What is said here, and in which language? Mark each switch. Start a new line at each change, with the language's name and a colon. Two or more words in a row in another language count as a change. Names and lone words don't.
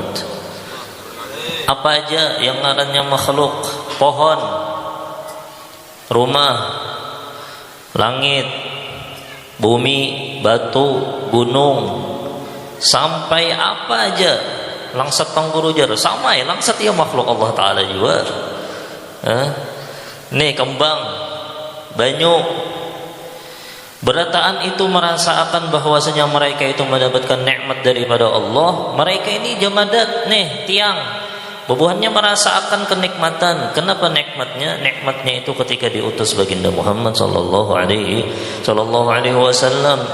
Banjar: Apa aja yang ngarannya makhluk, pohon, rumah, langit, bumi, batu, gunung, sampai apa aja, langsat pangguru jar sama ya, langsat ya makhluk Allah Ta'ala juga. Nih kembang, banyu, berataan itu merasakan bahwasanya mereka itu mendapatkan nikmat daripada Allah. Mereka ini jamadat, nih tiang, bubuhannya merasakan kenikmatan.
Indonesian: Kenapa nikmatnya? Nikmatnya itu ketika diutus baginda Muhammad
Arabic: sallallahu alaihi wasallam.